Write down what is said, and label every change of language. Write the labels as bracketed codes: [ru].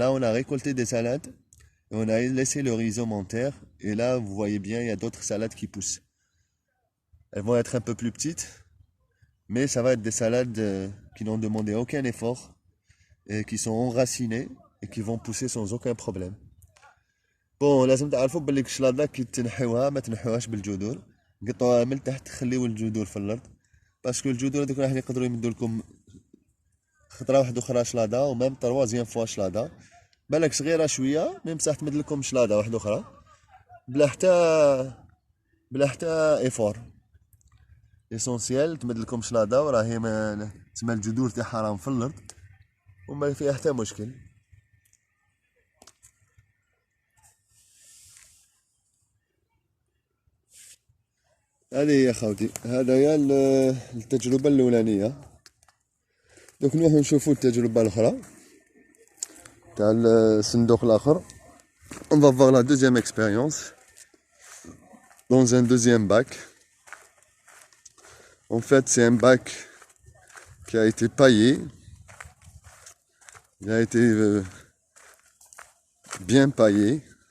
[fr] Là, on a récolté des salades et on a laissé le rhizome en terre. Et là, vous voyez bien, il y a d'autres salades qui poussent. Elles vont être un peu plus petites, mais ça va être des salades qui n'ont demandé aucun effort et qui sont enracinées et qui vont pousser sans aucun problème. [ar] بون لازم تعرفوا بلي الشلاضه كي تنحيوها ما تنحيوهاش بالجذور، قطعوها من تحت، خليو الجذور في الارض، باسكو الجذور هذوك راح يقدروا يمدوا لكم خطره واحده اخرى شلاضه [fr] وميم تروازيام فوا [ar] شلاضه، بالك صغيره شويه مي بصح تمد لكم شلاضه واحده اخرى بلا حتى [fr] ايفور. [ar] اسونسيال تمد لكم شلاضه وراهي ما تسمى الجذور تاعها راهم في الارض وما فيها حتى مشكل. هذه يا خوتي، هذا هي التجربة الأولانية. دوك نروحو نشوفو التجربة الأخرى تاع الصندوق الآخر. [fr] On va voir la deuxième expérience dans un deuxième bac. En fait, c'est un bac qui a été paillé. Il a été bien paillé.